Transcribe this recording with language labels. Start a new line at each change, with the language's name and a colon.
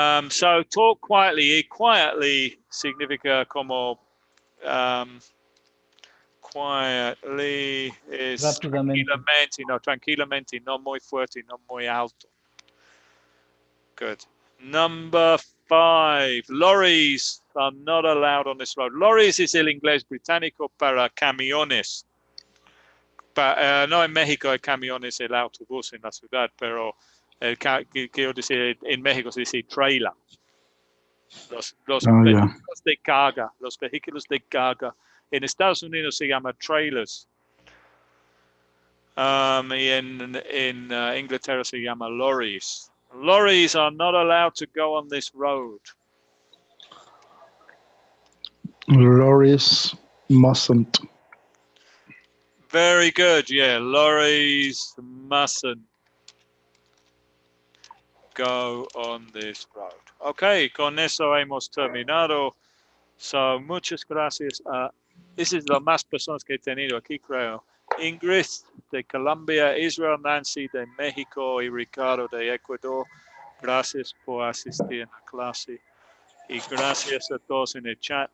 English: So talk quietly.
Spanish: Y quietly significa como quietly es Rápidamente. tranquilamente, no muy fuerte, no muy alto.
English: Good. Number 5. Lorries are not allowed on this road.
Spanish: Lorries es el inglés británico para camiones. No en México hay camiones, el autobús en la ciudad, pero quiero decir, en México se dice trailer. Los vehículos de carga, los vehículos de carga. En Estados Unidos se llama trailers. Y en Inglaterra se llama lorries.
English: Lorries are not allowed to go on this road. Lorries mustn't. Very good, yeah. Lorries mustn't go on this road.
Spanish: Okay, con eso hemos terminado. So, muchas gracias. Esa es la más personas que he tenido aquí, creo. Ingrid de Colombia, Israel, Nancy de México y Ricardo de Ecuador. Gracias por asistir a la clase. Y gracias a todos en el chat.